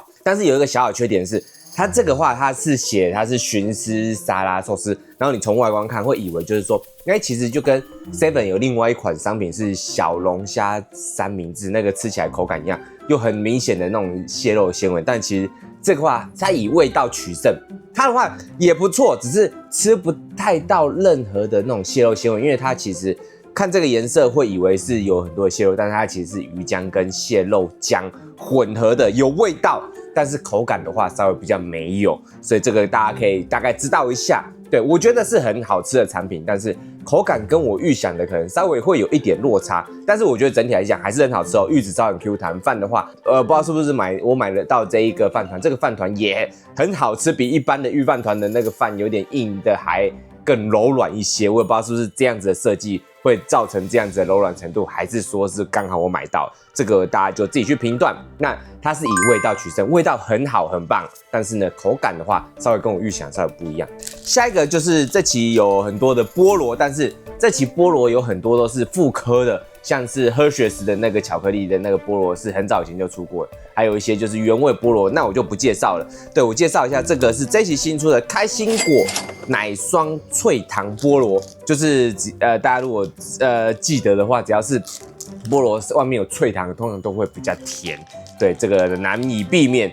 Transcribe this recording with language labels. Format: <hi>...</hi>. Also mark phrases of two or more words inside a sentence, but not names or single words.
<zh>但是有一個小缺點是，它這個話它是寫它是燻絲沙拉壽司，然後你從外觀看會以為就是說，其實就跟 Seven 有另外一款商品是小龍蝦三明治，那個吃起來口感一樣，又很明顯的那種蟹肉纖維，但其實這個話它以味道取勝，它的話也不錯，只是吃不太到任何的那種蟹肉纖維，因為它其實看這個顏色會以為是有很多的蟹肉，但是它其實是魚漿跟蟹肉漿混合的，有味道，但是口感的話稍微比較沒有，所以這個大家可以大概知道一下。对，我覺得是很好吃的產品，但是口感跟我預想的可能稍微會有一點落差，但是我覺得整體來講還是很好吃哦。玉子燒很 Q 彈，飯的話，不知道是不是我買得到這一個飯糰，這個飯糰也很好吃，比一般的御飯糰的那個飯有點硬的還更柔軟一些。我也不知道是不是這樣子的設計會造成這樣子的柔軟程度，還是說是剛好我買到，這個大家就自己去評斷。那它是以味道取勝，味道很好很棒，但是呢，口感的話稍微跟我預想稍微不一樣。下一個就是這期有很多的菠蘿，但是這期菠蘿有很多都是復刻的，像是 Hershey's 的那個巧克力的那個菠蘿是很早以前就出過了，還有一些就是原味菠蘿，那我就不介紹了。對，我介紹一下，這個是這期新出的開心果奶霜脆糖菠蘿，就是大家如果記得的話，只要是菠蘿外面有脆糖，通常都會比較甜。對，這個難以避免。</zh>